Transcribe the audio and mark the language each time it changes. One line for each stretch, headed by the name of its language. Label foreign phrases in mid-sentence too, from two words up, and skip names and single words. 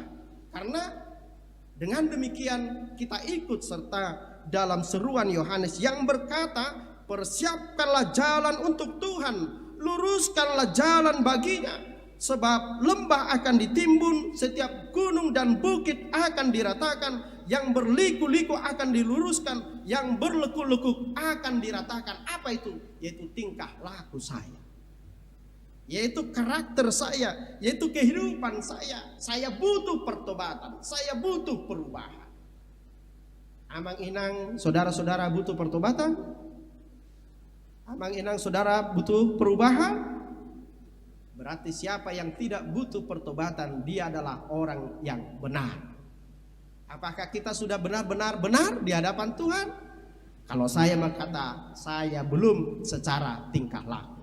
Indonesian: Karena dengan demikian kita ikut serta dalam seruan Yohanes yang berkata, persiapkanlah jalan untuk Tuhan, luruskanlah jalan baginya, sebab lembah akan ditimbun, setiap gunung dan bukit akan diratakan, yang berliku-liku akan diluruskan, yang berlekuk-lekuk akan diratakan. Apa itu? Yaitu tingkah laku saya, yaitu karakter saya, yaitu kehidupan saya. Saya butuh pertobatan, saya butuh perubahan.
Batak Toba: Amang inang
Indonesian: saudara-saudara butuh pertobatan?
Batak Toba: Amang inang
Indonesian: saudara butuh perubahan? Berarti siapa yang tidak butuh pertobatan, dia adalah orang yang benar. Apakah kita sudah benar-benar benar di hadapan Tuhan? Kalau saya berkata, saya belum secara tingkah laku.